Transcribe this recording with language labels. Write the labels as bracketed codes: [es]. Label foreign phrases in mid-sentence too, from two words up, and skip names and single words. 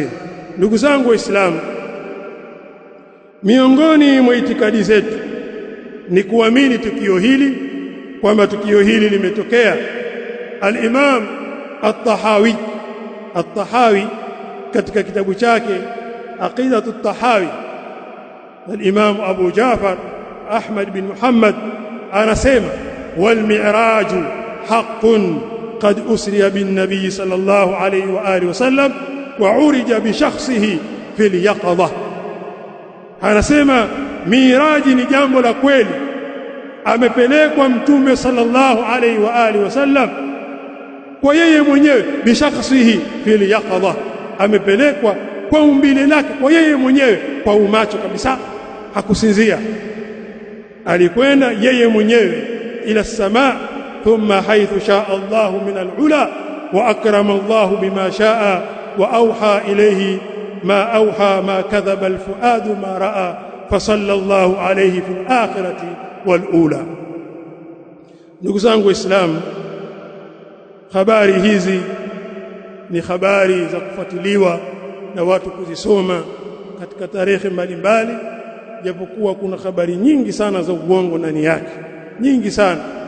[sw] Ndugu zangu Waislamu, miongoni mwa itikadi zetu ni kuamini tukio hili, kwamba tukio hili limetokea. Al-Imam At-Tahawi katika kitabu chake Aqidatu At-Tahawi, al-Imam Abu Ja'far Ahmad bin Muhammad anasema [ar] والمعراج حق قد أسري بالنبي صلى الله عليه وآله وسلم وعرج بشخصه في اليقظة. [sw] Anasema miraji ni jambo la kweli, amepelekwa mtume [ar] صلى الله عليه وآله وسلم [sw] kwa yeye mwenyewe, [ar] بشخصه في اليقظة, [sw] amepelekwa kwa umbile lake, kwa yeye mwenyewe, kwa umacho kabisa, hakusinzia. Alikwenda yeye mwenyewe [ar] إلى السماء، ثم حيث شاء الله من العلا وأكرم الله بما شاء وأوحى إليه ما أوحى ما كذب الفؤاد ما رأى فصلى الله عليه في الآخرة والأولى. [sw] Ndugu zangu Waislamu, habari hizi ni habari za kufuatiliwa na watu kuzisoma katika tarehe mbalimbali, japokuwa kuna habari nyingi sana za uongo ndani yake, nyingi sana.